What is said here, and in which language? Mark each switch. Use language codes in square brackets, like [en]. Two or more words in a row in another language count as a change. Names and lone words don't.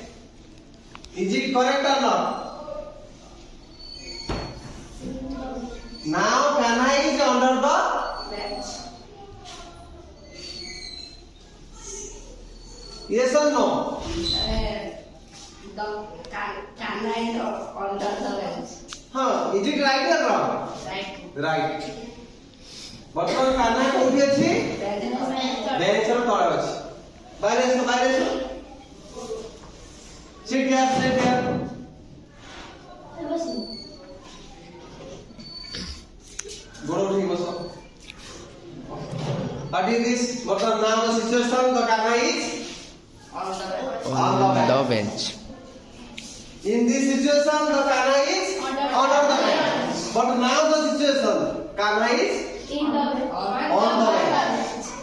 [en] Is it correct or not? Now Kanha is under the Bench. yes or no? The Kanha is under the bench. Is it right or wrong? Right. Right. [or] ବର୍ତ୍ତମାନ କାହ୍ନା କୋଉଠି ଅଛି? ବେଞ୍ଚ ର ତଳେ ଅଛି. ବାହାରେ ଆସ, ବାହାରେ ଆସ. [en] Sit here, sit here. [or] ଗୋଡ଼ ଉଠେଇ ବସ. [en] What is this? ବର୍ତ୍ତମାନ now the situation, the Kanha is on the bench. In this situation, the Kanha is under the bench. But now the situation, Kanha is on the bench.